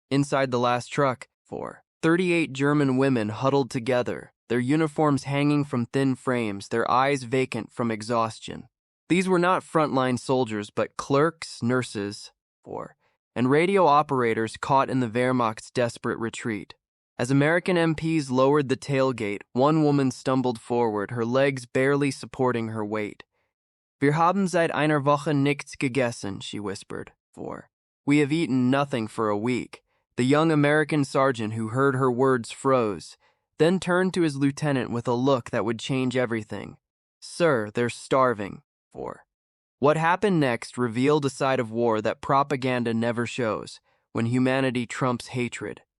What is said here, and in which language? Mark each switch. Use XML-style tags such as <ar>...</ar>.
<en>Inside the last truck, 38 German women huddled together, their uniforms hanging from thin frames, their eyes vacant from exhaustion. These were not frontline soldiers, but clerks, nurses, and radio operators caught in the Wehrmacht's desperate retreat. As American MPs lowered the tailgate, one woman stumbled forward, her legs barely supporting her weight.</en> <de>Wir haben seit einer Woche nichts gegessen,</de> <en>she whispered. We have eaten nothing for a week. The young American sergeant who heard her words froze, then turned to his lieutenant with a look that would change everything. Sir, they're starving. What happened next revealed a side of war that propaganda never shows, when humanity trumps hatred.</en>